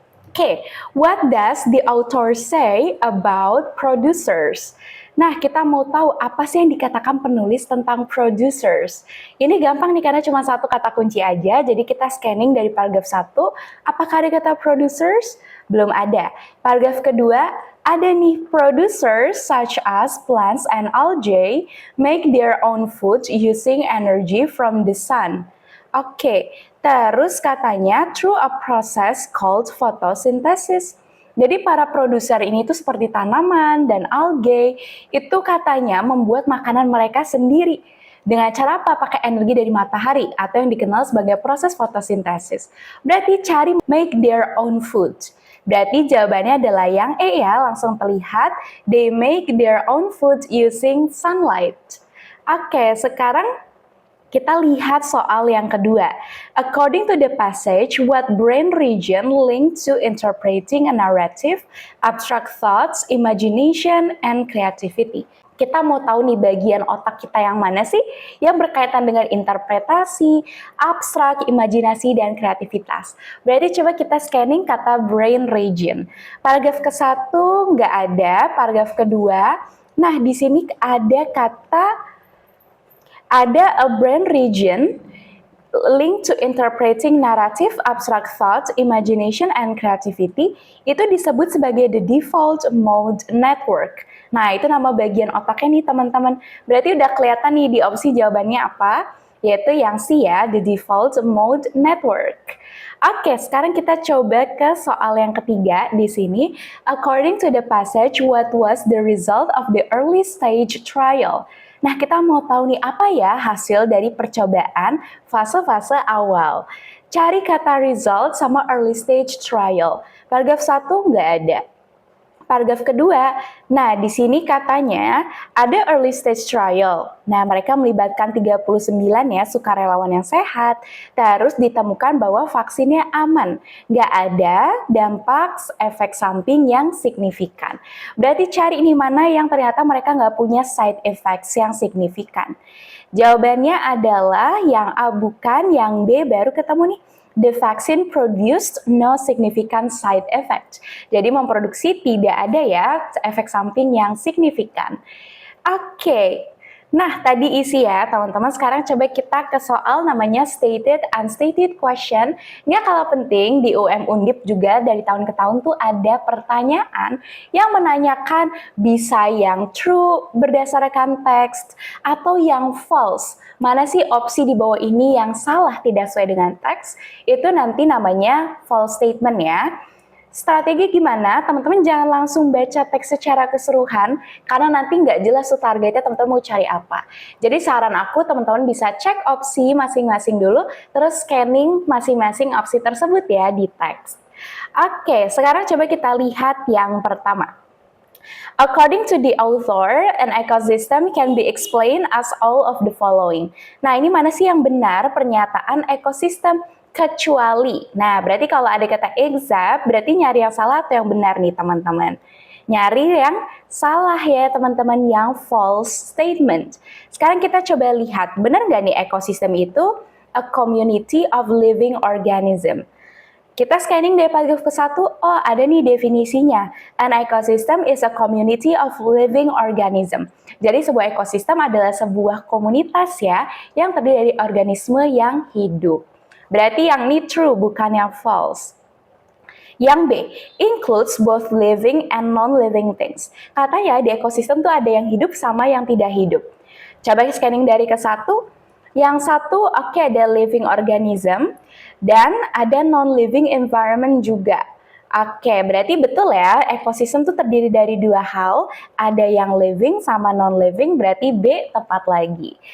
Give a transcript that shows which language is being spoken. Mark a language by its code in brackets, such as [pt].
[en] Oke, what does the author say about producers? [id] Nah, kita mau tahu apa sih yang dikatakan penulis tentang producers. Ini gampang nih karena cuma satu kata kunci aja, jadi kita scanning dari paragraf 1. Apakah ada kata producers? Belum ada. Paragraf kedua, ada nih [en] producers such as plants and algae make their own food using energy from the sun. [id] Oke, terus katanya [en] through a process called photosynthesis. [id] Jadi para produser ini tuh seperti tanaman dan algae, itu katanya membuat makanan mereka sendiri. Dengan cara apa? Pakai energi dari matahari atau yang dikenal sebagai proses fotosintesis. Berarti cari [en] make their own food. [id] Berarti jawabannya adalah yang E ya, langsung terlihat. [en] They make their own food using sunlight. [id] Oke, sekarang kita lihat soal yang kedua. [en] According to the passage, what brain region linked to interpreting a narrative, abstract thoughts, imagination, and creativity? [id] Kita mau tahu nih bagian otak kita yang mana sih yang berkaitan dengan interpretasi, abstrak, imajinasi, dan kreativitas. Berarti coba kita scanning kata brain region. Paragraf ke-1 nggak ada, paragraf kedua. Nah, di sini ada kata [en] a brain region linked to interpreting narrative, abstract thoughts, imagination, and creativity [id] itu disebut sebagai [en] the default mode network. [id] Nah, itu nama bagian otaknya nih teman-teman. Berarti udah kelihatan nih di opsi jawabannya apa? Yaitu yang C ya, the default mode network. Oke, sekarang kita coba ke soal yang ketiga di sini. [en] According to the passage, what was the result of the early stage trial? [id] Nah, kita mau tahu nih apa ya hasil dari percobaan fase-fase awal. Cari kata result sama early stage trial. Paragraf 1 nggak ada. Paragraf kedua, nah di sini katanya ada early stage trial. Nah, mereka melibatkan 39 ya sukarelawan yang sehat. Terus ditemukan bahwa vaksinnya aman. Nggak ada dampak efek samping yang signifikan. Berarti cari ini mana yang ternyata mereka nggak punya side effects yang signifikan. Jawabannya adalah yang A bukan, yang B baru ketemu nih. [en] The vaccine produced no significant side effect. [id] Jadi memproduksi tidak ada ya efek samping yang signifikan. Oke. Nah, tadi isi ya, teman-teman. Sekarang coba kita ke soal namanya stated, unstated question. Nggak kalah penting, di UM Undip juga dari tahun ke tahun tuh ada pertanyaan yang menanyakan bisa yang true berdasarkan teks atau yang false. Mana sih opsi di bawah ini yang salah tidak sesuai dengan teks? Itu nanti namanya false statement ya. Strategi gimana? Teman-teman jangan langsung baca teks secara keseluruhan karena nanti nggak jelas tuh targetnya teman-teman mau cari apa. Jadi saran aku teman-teman bisa cek opsi masing-masing dulu, terus scanning masing-masing opsi tersebut ya di teks. Oke, sekarang coba kita lihat yang pertama. [en] According to the author, an ecosystem can be explained as all of the following. [id] Nah, ini mana sih yang benar pernyataan ekosistem kecuali? Nah, berarti kalau ada kata except, berarti nyari yang salah atau yang benar nih teman-teman? Nyari yang salah ya teman-teman, yang false statement. Sekarang kita coba lihat, benar nggak nih ekosistem itu a community of living organism? Kita scanning dari paragraf ke-1, oh ada nih definisinya. [en] An ecosystem is a community of living organism. [id] Jadi sebuah ekosistem adalah sebuah komunitas ya, yang terdiri dari organisme yang hidup. Berarti yang ini true, bukan yang false. [en] Yang B, includes both living and non-living things. [id] Katanya di ekosistem tuh ada yang hidup sama yang tidak hidup. Coba scanning dari ke-1, yang satu oke, ada living organism dan ada non-living environment juga. Oke, berarti betul ya, ekosistem itu terdiri dari dua hal, ada yang living sama non-living, berarti B tepat lagi.